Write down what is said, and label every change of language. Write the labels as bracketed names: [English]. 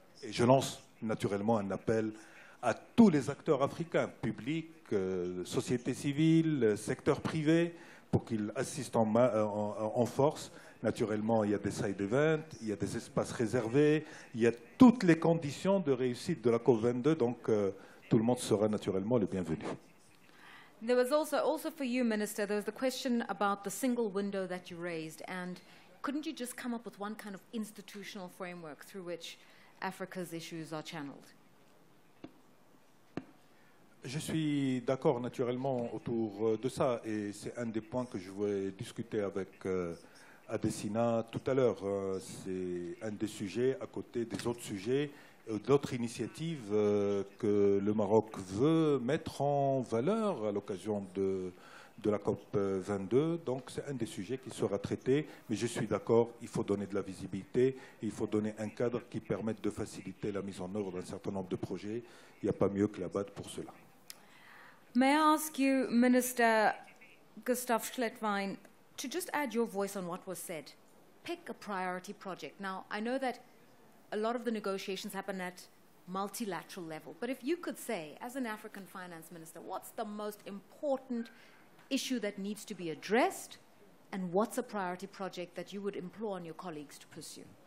[French] Et je lance naturellement un appel à tous les acteurs africains, publics, société civile, secteur privé, pour qu'ils assistent en force. Naturellement, il y a des side events, il y a des espaces réservés, il y a toutes les conditions de réussite de la COP22, donc tout le monde sera naturellement le bienvenu. [English] There was also for you, Minister, there was the question about the single window that you raised, and couldn't you just come up with one kind of institutional framework through which Africa's issues are channeled? [French] Je suis d'accord naturellement autour de ça et c'est un des points que je vais discuter avec Adesina tout à l'heure. C'est un des sujets à côté des autres sujets, d'autres initiatives que le Maroc veut mettre en valeur à l'occasion de la COP22. Donc c'est un des sujets qui sera traité, mais je suis d'accord, il faut donner de la visibilité, il faut donner un cadre qui permette de faciliter la mise en œuvre d'un certain nombre de projets. Il n'y a pas mieux que la BAD pour cela. [English] May I ask you, Minister Gustav Schlettwein, to just add your voice on what was said? Pick a priority project. Now, I know that a lot of the negotiations happen at multilateral level, but if you could say, as an African finance minister, what's the most important issue that needs to be addressed, and what's a priority project that you would implore on your colleagues to pursue?